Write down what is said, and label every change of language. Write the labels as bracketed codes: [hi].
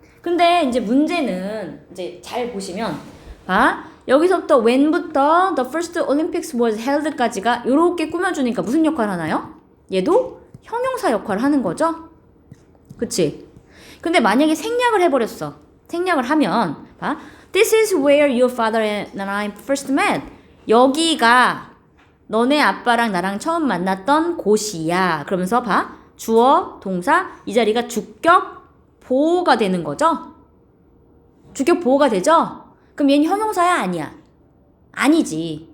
[ko] 근데 이제 문제는 이제 잘 보시면 봐. 여기서부터 when부터 [en] the first Olympics was held [ko] 까지가 이렇게 꾸며주니까 무슨 역할을 하나요? 얘도 형용사 역할을 하는 거죠? 그치? 근데 만약에 생략을 해버렸어. 생략을 하면 봐. [en] This is where your father and I first met. [ko] 여기가 너네 아빠랑 나랑 처음 만났던 곳이야. 그러면서 봐. 주어, 동사, 이 자리가 주격, 보호가 되는 거죠? 주격 보호가 되죠? 그럼 얘는 형용사야? 아니야? 아니지.